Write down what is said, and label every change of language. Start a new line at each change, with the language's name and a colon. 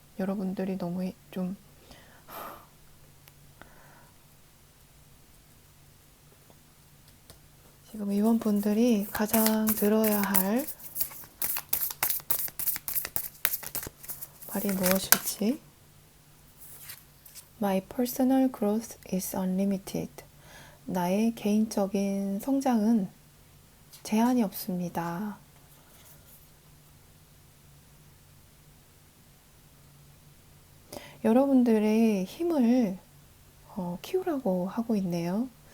Korean: 여러분들이 너무 좀 지금 이번 분들이 가장 들어야 할 말이 무엇일지.
English: My personal growth is unlimited.
Korean: 나의 개인적인 성장은 제한이 없습니다. 여러분들의 힘을 키우라고 하고 있네요.